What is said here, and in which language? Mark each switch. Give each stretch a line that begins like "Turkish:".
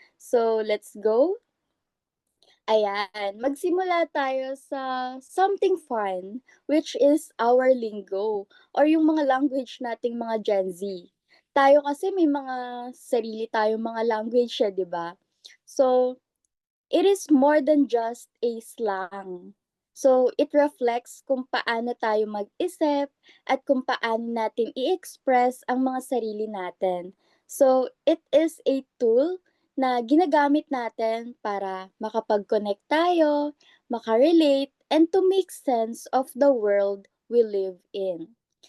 English: So, let's go!
Filipino: Ayan, magsimula tayo sa
English: something fun, which is our lingo, or
Filipino: yung mga
English: language
Filipino: nating mga
English: Gen Z.
Filipino: Tayo kasi may mga sarili tayong mga language siya, di ba?
English: So, it is more than just a slang. So, it reflects
Filipino: kung paano tayo mag-isip at kung paano natin i-express ang mga sarili natin.
English: So, it is a tool
Filipino: na ginagamit natin para makapag-connect tayo, makarelate,
English: and to make sense of the world we live in.